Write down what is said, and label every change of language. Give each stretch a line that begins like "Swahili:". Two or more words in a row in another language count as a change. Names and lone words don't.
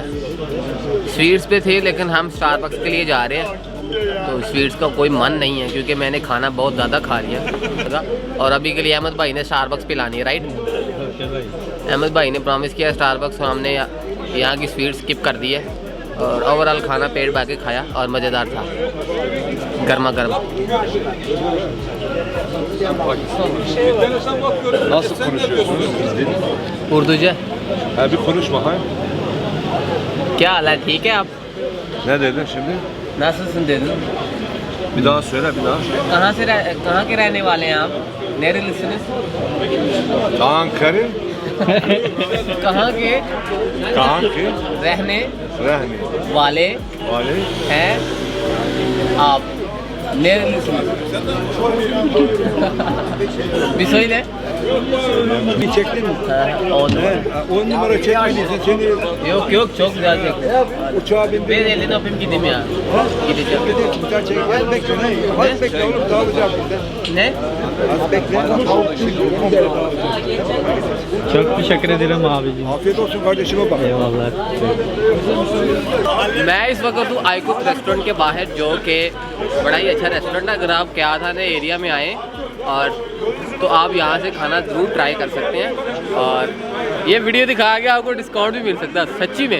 Hindi: स्वीट्स पे थे लेकिन हम स्टारबक्स के लिए जा रहे हैं तो स्वीट्स का कोई मन नहीं है क्योंकि मैंने खाना बहुत ज़्यादा खा लिया और अभी के लिए अहमद भाई ने स्टारबक्स पिलानी है राइट। अहमद भाई ने प्रॉमिस किया स्टारबक्स, हमने यहाँ की
English: sweet skip
Hindi: कर दी है और ओवरऑल खाना पेट भर के खाया और मज़ेदार था गर्मा गर्म।
Turkish: Nasıl konuşuyorsunuz siz değil?
Hindi: उर्दू जो
Turkish: Bir konuş bakayım.
Hindi: क्या हाल है, ठीक है आप?
Turkish: Ne dedin şimdi? नासुन दे दूँ। Bir daha söyle bir daha.
Hindi: कहाँ के रहने वाले हैं आप? मेरे लिसनर्स
Turkish: Ankara.
Hindi: कहाँ के रहने वाले हैं आप? मेरे लिसनर्स
Turkish: bir söyle. Bir çektin mi? On. 10 numara çekmediysen seni Yok çok güzel çekti. uçağa Ben bindir. elini öpeyim gideyim ya. Gideceğim. Bir daha çek. Az bekle. Az bekle oğlum dağılacağım bizden. Ne? Az bekle. Çok teşekkür ederim abicim. Afiyet olsun kardeşime bak. Eyvallah.
Hindi: मैं इस वक्त हूँ आईकुक रेस्टोरेंट के बाहर जो कि बड़ा ही अच्छा रेस्टोरेंट है। अगर आप क्या था एरिया में आए और तो आप यहाँ से खाना ज़रूर ट्राई कर सकते हैं और ये वीडियो दिखा के आपको डिस्काउंट भी मिल सकता है सच्ची में।